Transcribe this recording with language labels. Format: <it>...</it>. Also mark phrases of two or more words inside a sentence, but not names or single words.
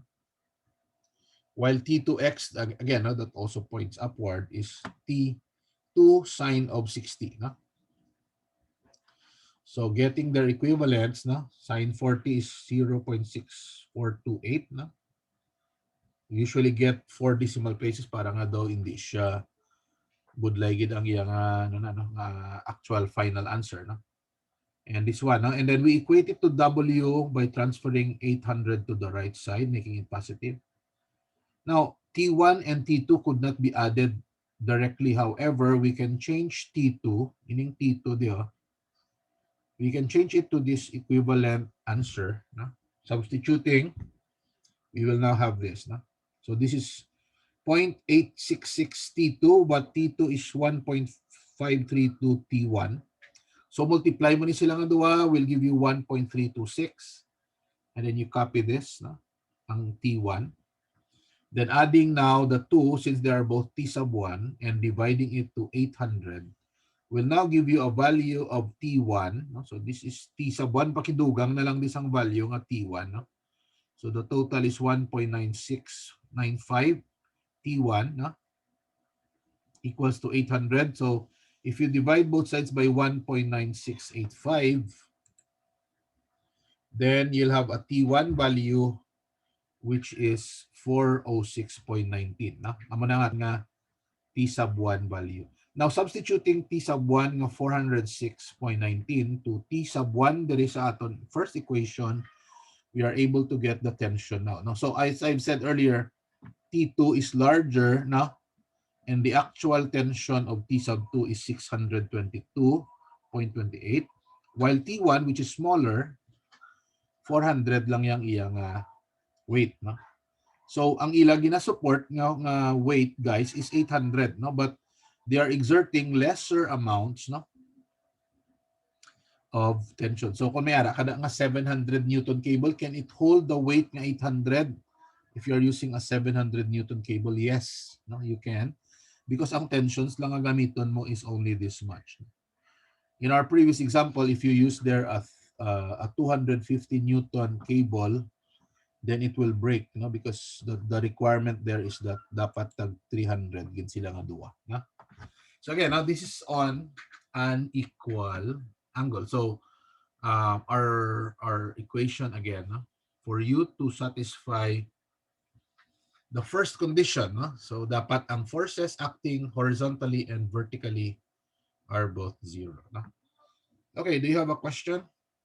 <en>While T2x, again, no, that also points upward, is T2 sine of 60, no? So getting their equivalents, no? Sine 40 is 0.6428, no? Usually get 4 decimal places</en> <hil>para nga daw hindi siya budlay gid ang iyang</hil> <en>actual final answer,</en> <hil>no?</hil> <en>And this one, no? And then we equate it to W by transferring 800 to the right side, making it positive. Now, T1 and T2 could not be added directly. However, we can change T2, meaning T2, we can change it to this equivalent answer. No? Substituting, we will now have this. No? So this is 0.866 T2, but T2 is 1.532 T1.</en> <hil>So multiply mo ni sila nga duwa,</hil> <en>will give you 1.326. And then you copy this, no?</en> <hil>Ang T1.</hil> <en>Then adding now the 2, since they are both T sub 1, and dividing it to 800, will now give you a value of T1. No? So this is T sub 1,</en> <hil>pakidugang na lang disang value nga T1. No?</hil> <en>So the total is 1.9695 T1, no? Equals to 800. So if you divide both sides by 1.9685, then you'll have a T1 value which is 406.19.</en> <hil>No? Amo na nga T sub 1 value.</hil> <en>Now, substituting T sub 1 nga 406.19 to T sub 1 there is</en> <hil>sa aton</hil> <en>first equation, we are able to get the tension now. No? So as I've said earlier, T2 is larger now, and the actual tension of T sub 2 is 622.28, while T1, which is smaller, 400</en> <hil>lang yang iyang</hil> <en>weight.</en> <hil>No? So ang ila gina-support nga weight, guys, is 800, no?</hil> <en>But they are exerting lesser amounts, no, of tension. So</en> <hil>kung may ara kada nga</hil> <en>700 Newton cable, can it hold the weight nga 800? If you are using a 700 Newton cable, yes, no, you can, because</en> <hil>ang tensions lang nga gamiton mo</hil> <en>is only this much. In our previous example, if you use there a 250 Newton cable, then it will break, no, because the requirement there is that</en> <hil>dapat tag 300 gid sila nga duwa,</hil> <en>no? So again, now this is on an equal angle. So our equation again, no? For you to satisfy the first condition, no? So</en> <hil>dapat ang</hil> <en>forces acting horizontally and vertically are both zero, no? Okay, do you have a question?</en>